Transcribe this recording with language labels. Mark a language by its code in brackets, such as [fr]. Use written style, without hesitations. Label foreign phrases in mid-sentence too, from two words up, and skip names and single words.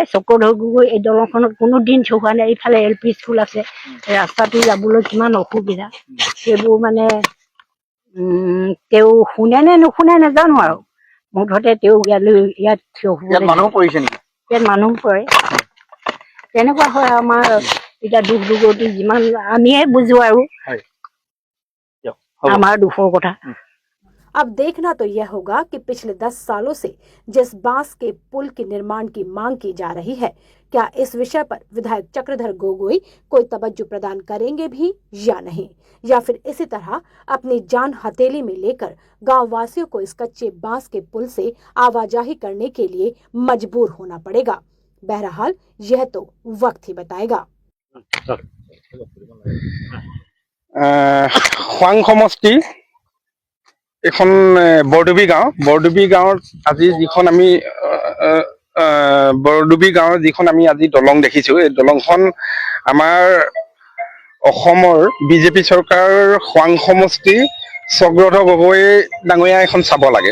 [as] চক্ৰধৰ গগৈ এই দলংখনত কোনো দিন থিয় হোৱা নাই। এইফালে LP স্কুল আছে, ৰাস্তাটো যাবলৈ কিমান অসুবিধা, সেইবোৰ মানে তেওঁ শুনে নে নুশুনে নাজানো, আৰু মুঠতে তেওঁ ইয়াত থিয় হ'ব, ইয়াত মানুহ পৰে, তেনেকুৱা হয়। আমাৰ এতিয়া দুখ দুৰ্গতি যিমান আমিয়ে বুজো, আৰু আমাৰ দুখৰ কথা। [hi] अब देखना तो यह होगा कि पिछले 10 सालों से जिस बांस के पुल के निर्माण की मांग की जा रही है, क्या इस विषय पर विधायक चक्रधर गोगोई कोई तवज्जो प्रदान करेंगे भी या नहीं, या फिर इसी तरह अपनी जान हथेली में लेकर गांव वासियों को इस कच्चे बांस के पुल से आवाजाही करने के लिए मजबूर होना पड़ेगा। बहरहाल यह तो वक्त ही बताएगा। [as] ख्वांग সমষ্টি এখন বৰডুবি গাঁৱত আজি যিখন আমি বৰডুবি গাঁৱৰ যিখন আমি আজি দলং দেখিছো, এই দলংখন আমাৰ অসমৰ বিজেপি চৰকাৰৰ খ্বাং সমষ্টি চক্ৰধৰ গগৈ ডাঙৰীয়া এখন চাব লাগে।